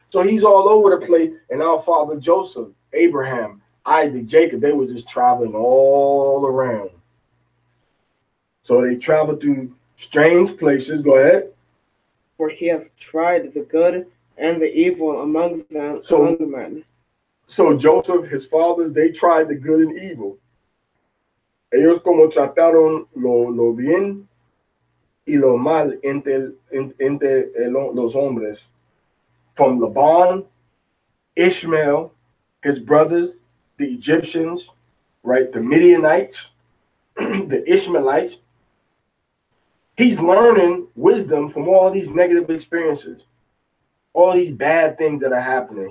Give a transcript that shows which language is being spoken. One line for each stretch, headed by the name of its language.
English: So he's all over the place. And our father Joseph, Abraham, Isaac, Jacob, they were just traveling all around. So they traveled through strange places. Go ahead. For he hath tried the good and the evil among them, among men. So Joseph, his fathers, they tried the good and evil.
Spanish: Ellos como trataron lo bien y lo mal entre los hombres.
English: From Laban, Ishmael, his brothers, the Egyptians, right? The Midianites, the Ishmaelites. He's learning wisdom from all these negative experiences, all these bad things that are happening.